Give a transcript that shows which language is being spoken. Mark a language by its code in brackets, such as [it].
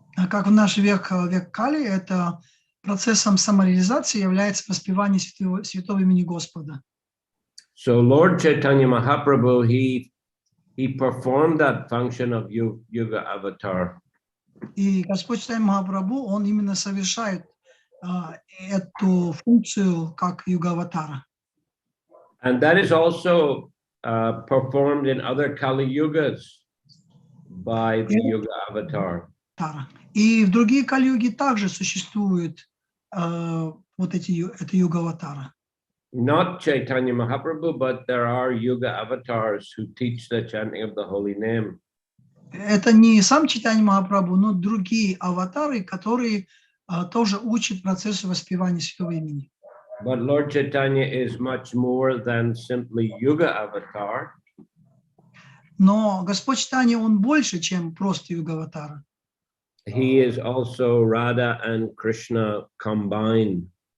[ru] Как в наш век Кали, это процессом самореализации является воспевание святого имени Господа. [en] So Lord Chaitanya Mahaprabhu, he performed that function of Yuga Avatar. [ru] И Господь Чайтанья Махапрабху, он именно совершает эту функцию как юга-аватара. [en] And that is also performed in other Kali Yugas by the Yuga Avatar. [ru] И в другие Кали-юги также существует вот это юга-аватара. [en] Not Chaitanya Mahaprabhu, but there are Yuga Avatars who teach the chanting of the holy name. [ru] Это не сам Чайтанья Махапрабху, но другие аватары, которые тоже учат процессу воспевания святого имени. [en] But Lord Chaitanya is much more than simply Yuga Avatar. [ru] Но Господь Чайтанья, он больше, чем просто юга-аватара. [en] He is also Radha and Krishna combined.